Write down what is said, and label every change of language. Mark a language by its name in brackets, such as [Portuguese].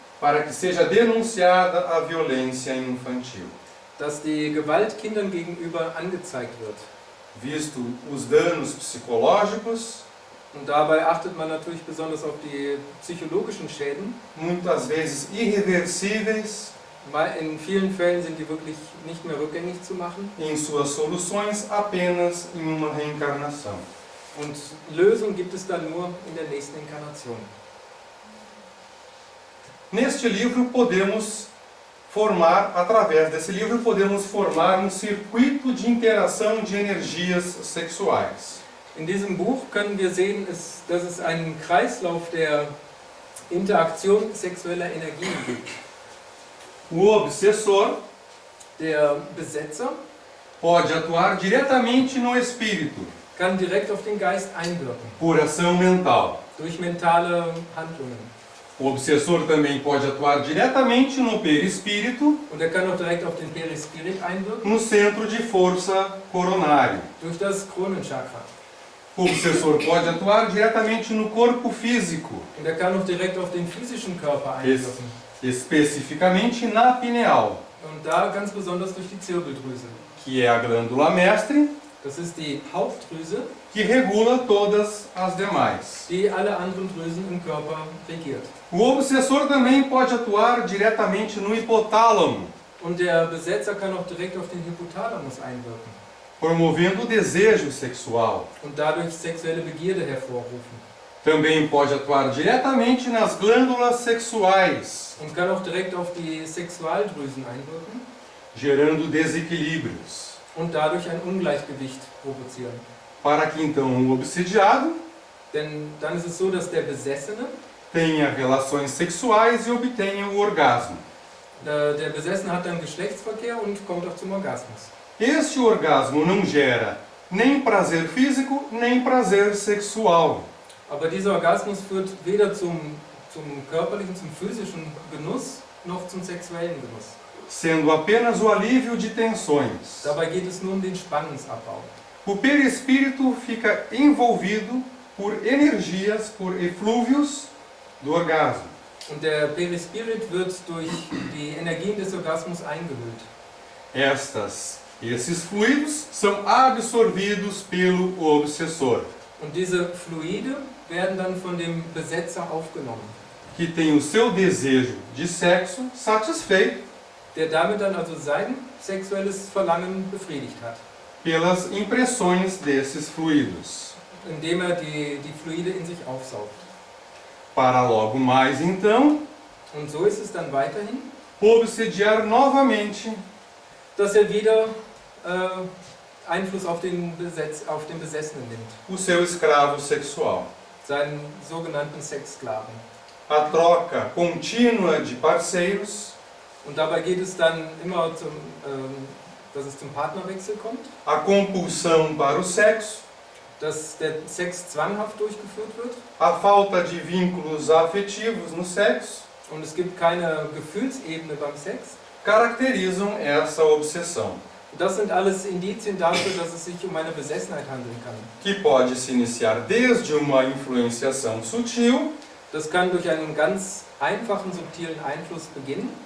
[Portuguese] para que seja denunciada a violência infantil, [German] dass die Gewalt Kindern gegenüber angezeigt wird. [Portuguese] visto os danos psicológicos, [German] Und dabei achtet man natürlich besonders auf die psychologischen Schäden. [Portuguese] muitas vezes irreversíveis, [German] In vielen Fällen sind die wirklich nicht mehr rückgängig zu machen. [Portuguese] em suas soluções apenas em uma reencarnação. [German] Und Lösung gibt es dann nur in der nächsten Inkarnation. [Portuguese] Neste livro podemos formar, através desse livro, podemos formar um circuito de interação de energias sexuais. [German] In diesem Buch können wir sehen, dass es einen Kreislauf der Interaktion sexueller Energien gibt. [Portuguese] O obsessor [German] Der Besetzer [Portuguese] pode atuar diretamente no espírito, [German] kann direkt auf den Geist einwirken, [Portuguese] por ação mental. [German] durch mentale Handlungen. [Portuguese] O obsessor também pode atuar diretamente no perispírito, [German] Und er kann auch direkt auf den Perispirit einwirken, [Portuguese] no centro de força coronário. [German] durch das Kronenchakra. [Portuguese] O obsessor pode atuar diretamente no corpo físico, [German] Und er kann auch direkt auf den physischen Körper einwirken. [Portuguese] especificamente na pineal, [German] Und da ganz besonders durch die Zirbeldrüse. [Portuguese] que é a glândula mestre, [German] Das ist die Hauptdrüse, [Portuguese] que regula todas as demais. [German] die alle anderen Drüsen im Körper regiert. [Portuguese] O obsessor também pode atuar diretamente no hipotálamo, [German] Und der Besetzer kann auch direkt auf den Hypothalamus einwirken [Portuguese] promovendo o desejo sexual. [German] und dadurch sexuelle Begierde hervorrufen. [Portuguese] Também pode atuar diretamente nas glândulas sexuais, [German] Und kann auch direkt auf die Sexualdrüsen einwirken [Portuguese] gerando desequilíbrios, [German] und dadurch ein Ungleichgewicht provozieren. [Portuguese] para que então o obsidiado [German] Denn dann ist es so, dass der Besessene, [Portuguese] tenha relações sexuais e obtenha o orgasmo. [German] der Besessene hat dann Geschlechtsverkehr und kommt auch zum Orgasmus. [Portuguese] Este orgasmo não gera nem prazer físico, nem prazer sexual. [German] Aber dieser Orgasmus führt weder zum körperlichen, zum physischen Genuss, noch zum sexuellen Genuss. [Portuguese] Sendo apenas o alívio de tensões. [German] Dabei geht es nur um den Spannungsabbau. [Portuguese] O perispírito fica envolvido por energias, por eflúvios do orgasmo. [German] Und der Perispirit wird durch die Energien des Orgasmus eingehüllt. [Portuguese] Esses fluidos são absorvidos pelo obsessor, [German] Und diese Fluide werden dann von dem Besetzer aufgenommen, [Portuguese] que tem o seu desejo de sexo satisfeito [German] der damit dann also sein sexuelles Verlangen befriedigt hat, [Portuguese] pelas impressões desses fluidos. [German] indem er die Fluide in sich aufsaugt. [Portuguese] Para logo mais então [German] Und so ist es dann weiterhin, [Portuguese] obsediar novamente [German] dass er wieder Einfluss auf den Besessenen nimmt, [Portuguese] o seu escravo sexual. [German] seinen sogenannten Sexsklaven. [Portuguese] A troca contínua de parceiros, [German] Und dabei geht es dann immer dass es zum Partnerwechsel kommt, [Portuguese] a compulsão para o sexo, [German] dass der Sex zwanghaft durchgeführt wird [Portuguese] a falta de vínculos afetivos no sexo, [German] und es gibt keine Gefühlsebene beim Sex. [Portuguese] caracterizam essa obsessão, [German] Das sind alles Indizien dafür, dass es sich um eine Besessenheit handeln kann. [Portuguese] que pode se iniciar desde uma influenciação sutil, [German] Das kann durch einen ganz einfachen, subtilen Einfluss beginnen,